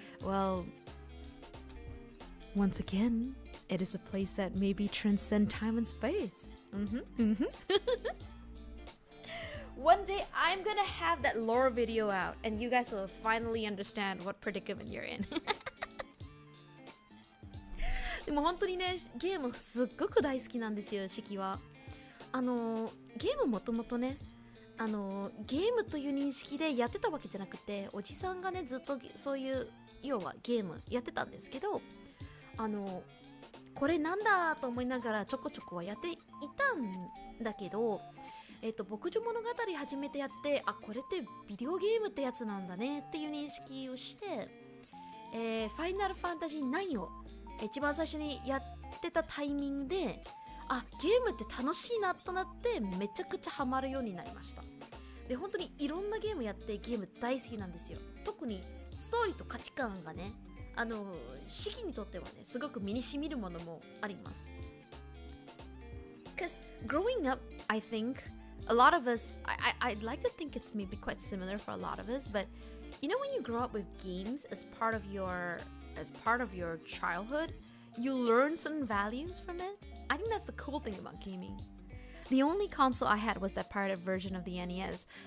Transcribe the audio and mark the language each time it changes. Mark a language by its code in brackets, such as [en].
[en] Well, once again, it is a place that maybe transcend time and space. One day I'm gonna have that lore video out and you guys will finally understand what predicament you're in. [ja] でも本当にね、ゲームすっごく大好きなんですよ、Shykyは。ゲームもともとね、ゲームという認識でやってたわけじゃなくて、おじさんがね、ずっとそういう要はゲームやってたんですけど、これなんだと思いながらちょこちょこはやっていたんだけど、牧場物語始めてやって、あ、これってビデオゲームってやつなんだねっていう認識をして、ファイナルファンタジー9を一番最初にやってたタイミングで、あ、ゲームって楽しいなとなってめちゃくちゃハマるようになりました。で、本当にいろんなゲームやってゲーム大好きなんですよ。特にストーリーと価値観がね、Shykyにとってはね、すごく身に染みるものもあります。 [en] Because growing up, I think a lot of us, I'd like to think it's maybe quite similar for a lot of us, but you know when you grow up with games as part of your childhood, you learn certain values from it. I think that's the cool thing about gaming. The only console I had was that pirated version of the NES.